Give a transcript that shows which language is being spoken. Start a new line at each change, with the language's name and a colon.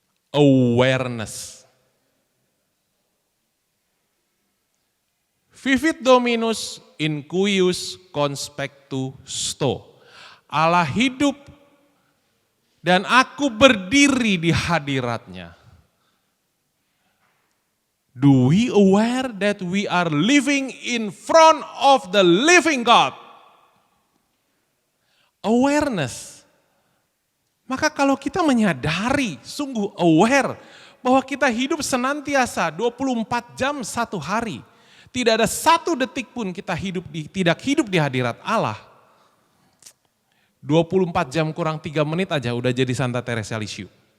English: Awareness.
Latin: Vivit Dominus in cuius conspectu sto.
Indonesian: Allah hidup dan aku berdiri di hadiratnya.
English: Do we aware that we are living in front of the living God? Awareness.
Indonesian: Maka kalau kita menyadari, sungguh
English: aware
Indonesian: bahwa kita hidup senantiasa 24 jam satu hari. Tidak ada satu detik pun kita tidak hidup di hadirat Allah. 24 jam kurang 3 menit aja udah jadi Santa Teresa Lisieux.